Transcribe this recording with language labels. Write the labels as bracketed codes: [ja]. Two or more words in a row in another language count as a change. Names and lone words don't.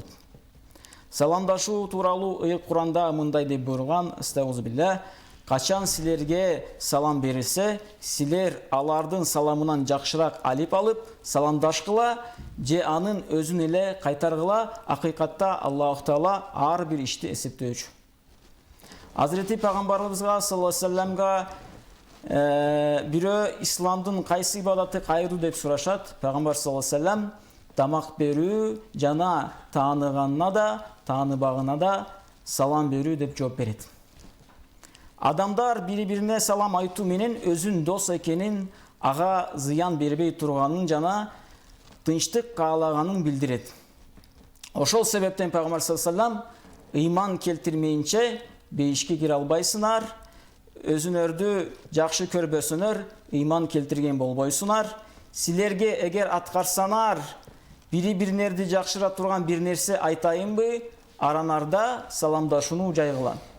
[ky] Саламдашуу тууралуу ыйык Куранда мындай деп буйруган: "Астагфирулла, качан силерге салам берилсе, силер алардын саламынан жакшыраак алип алып, саламдашкыла же анын өзүн эле кайтаргыла, акыйкатта Аллах Таала ар бир ишти эсептөөчү." Азирети пайгамбарыбызга саллаллаху алейхи ва салламга бирөө исламдын кайсы ибадаты кайруу деп сурашат. Пайгамбар [ar] صلى الله عليه وسلم [ky] тамак берүү жана тааныганына да, тааныбагына да салам берүү деп жооп берет. Адамдар бири-бирине салам айтуу менен өзүн дос экенин, ага зыян бербей турганын жана тынчтык каалаганын билдирет. Ошол себептен Пайгамбар [ar] صلى الله عليه وسلم [ky] ыйман келтирмейинче бейишке кире албайсыңар, өзүңөрдү жакшы көрбөсөңөр, ыйман келтирген болбойсуңар. Силерге эгер аткарсаңар, бири-бириңерди жакшыра турган бир нерсе айтайынбы, аранарда саламдашууну жайгыла.